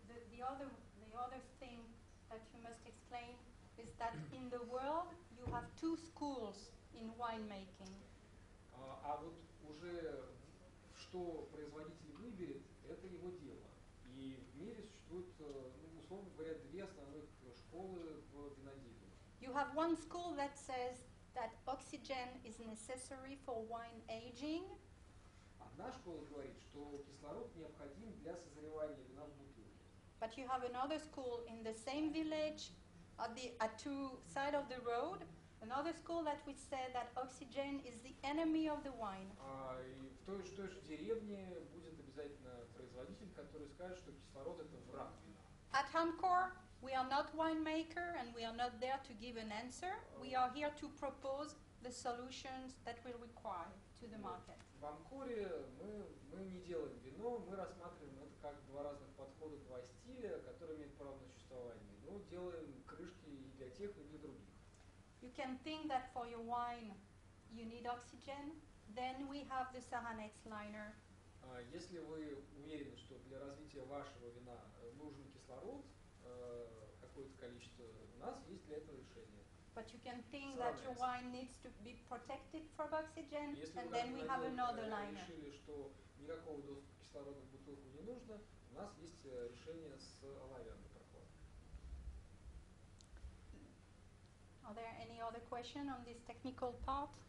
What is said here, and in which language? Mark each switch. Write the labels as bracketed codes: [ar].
[en] the other thing that you must explain is that in the world you have two schools in winemaking. [ru] А вот уже что производитель выберет, это его дело. И в мире существует, ну, условно говоря, две основных школы в виноделии. [en] You have one school that says that oxygen is necessary for wine aging, [ru] Одна школа говорит, что кислород необходим для созревания вина в бутылке. [en] but you have another school in the same village at two sides of the road, another school that would say that oxygen is the enemy of the wine. [ru] И в той же деревне будет обязательно производитель, который скажет, что кислород это враг вина. [en] At how Encore, we are not winemaker and we are not there to give an answer. We are here to propose the solutions that will require to the market. [ru] В Анкоре мы не делаем вино, мы рассматриваем это как два разных подхода, два стиля, которые имеют право на существование. Но делаем крышки и для тех, и для других. [en] You can think that for your wine you need oxygen. Then we have the Saranex liner. [ru] Если вы уверены, что для развития вашего вина нужен кислород, какое-то количество, у нас есть для этого решение. [en] But you can think that your wine needs to be protected from oxygen, [ru] Если [en] and [ru] вы [en] then we have another liner. [ru] решили, что никакого доступа кислорода в бутылку не нужно, у нас есть решение с оловянной прокладкой. [en] Are there any other questions on this technical part?